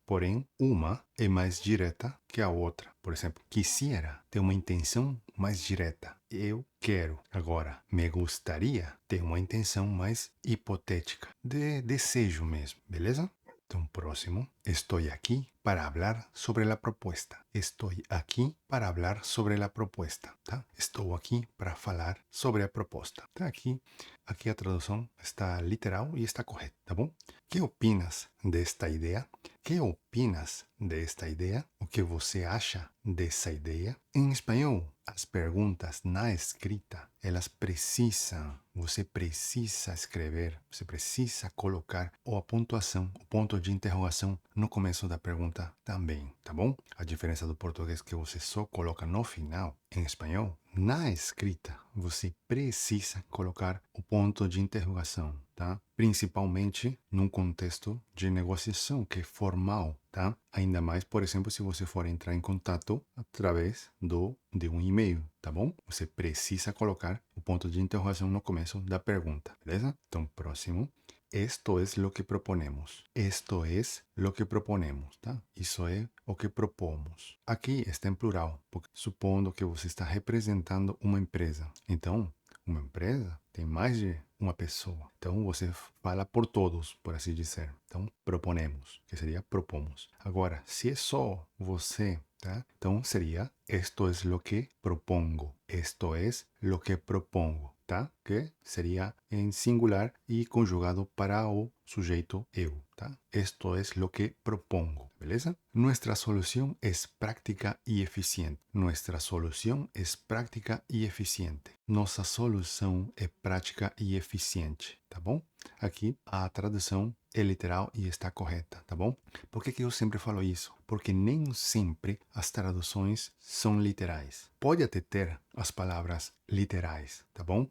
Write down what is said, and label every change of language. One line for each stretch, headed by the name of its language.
Portuguese: Porém, uma é mais direta que a outra. Por exemplo, quisiera tem uma intenção mais direta. Eu quero. Agora, me gustaría tem uma intenção mais hipotética, de desejo mesmo, beleza? Então, próximo.
Spanish: Estoy aquí para hablar sobre la propuesta. Estoy aquí para hablar sobre la propuesta, tá?
Portuguese: Estou aqui para falar sobre a proposta. Tá? Aqui a tradução está literal e está correta, tá bom?
Spanish: Que opinas desta ideia? Que opinas desta ideia?
Portuguese: O que você acha dessa ideia? Em espanhol, as perguntas na escrita, elas precisam, você precisa escrever, você precisa colocar a pontuação, o ponto de interrogação no começo da pergunta também, tá bom? A diferença do português que você só coloca no final, em espanhol, na escrita, você precisa colocar o ponto de interrogação, tá? Principalmente num contexto de negociação que é formal, tá? Ainda mais, por exemplo, se você for entrar em contato através de um e-mail, tá bom? Você precisa colocar o ponto de interrogação no começo da pergunta, beleza? Então, próximo.
Spanish: Esto es lo que proponemos. Esto es lo que proponemos, tá?
Portuguese: Isso é o que propomos. Aqui está em plural, porque supondo que você está representando uma empresa. Então, uma empresa tem mais de uma pessoa. Então, você fala por todos, por assim dizer. Então, proponemos, que seria propomos. Agora, se é só você, tá?
Spanish: Então, seria esto es lo que propongo. Esto es lo que propongo. Tá?
Portuguese: Que seria em singular e conjugado para o sujeito eu, tá?
Spanish: Esto es lo que propongo, beleza? Nuestra solución es práctica y eficiente. Nuestra solución es práctica y eficiente.
Portuguese: Nossa solução é prática e eficiente, tá bom? Aqui a tradução é literal e está correta, tá bom? Por que eu sempre falo isso? Porque nem sempre as traduções são literais. Pode até ter as palavras literais, tá bom?